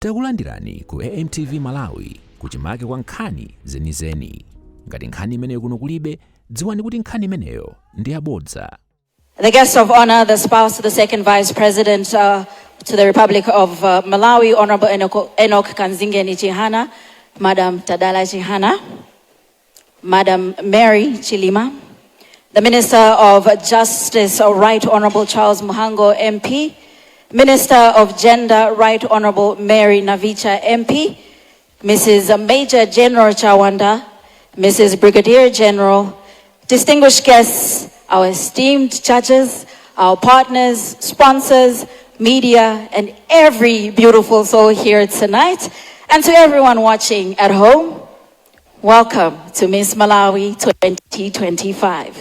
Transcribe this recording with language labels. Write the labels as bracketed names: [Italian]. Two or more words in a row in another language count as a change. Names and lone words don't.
[Nyanja] Takulandirani ku AMTV Malawi kuchimake kwa nkhani zenizeni. Ngati nkhani imeneyo kuno kulibe, dziwani kuti nkhani imeneyo ndi yabodza. [English] The guest of honor, the spouse to the second vice president to the Republic of Malawi, Honorable Enoch Kanzingeni Chihana, Madam Tadala Chihana, Madam Mary Chilima, the Minister of Justice, Right Honorable Charles Muhango, MP, Minister of Gender, Right Honorable Mary Navicha, MP, Mrs. Major General Chawanda, Mrs. Brigadier General, distinguished guests, our esteemed judges, our partners, sponsors, media, and every beautiful soul here tonight, and to everyone watching at home, welcome to Miss Malawi 2025.